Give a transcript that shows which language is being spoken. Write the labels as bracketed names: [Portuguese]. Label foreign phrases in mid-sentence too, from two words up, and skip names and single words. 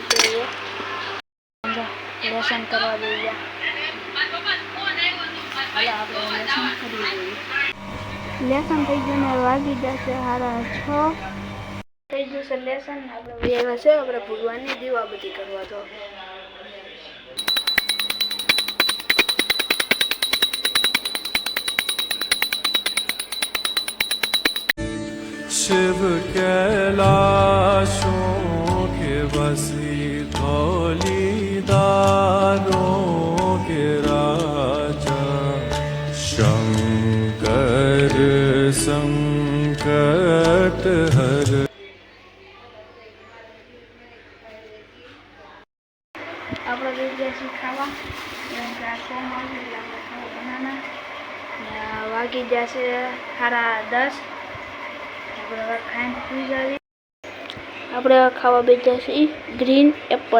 [Gujarati] આપણે લેસન કરવા દઈ ગયા. લેસન થઈ ગયું ને વાગી જશે 6:30 થઈ ગયું છે લેસન. આપણે આવ્યા છે આપણે ભગવાનની દીવાબત્તી કરવા. તો [Hindi] शिव कैलाशों के बसी धौलीदारों के राजा शंकर संकट हर. [Gujarati] આપણે જગ્યાથી ખાવા બનાના વાગી જશે 10:30. આપણે ખાઈને સુઈ જઈએ. આપણે ખાવા બેઠા છીએ [English] green apple.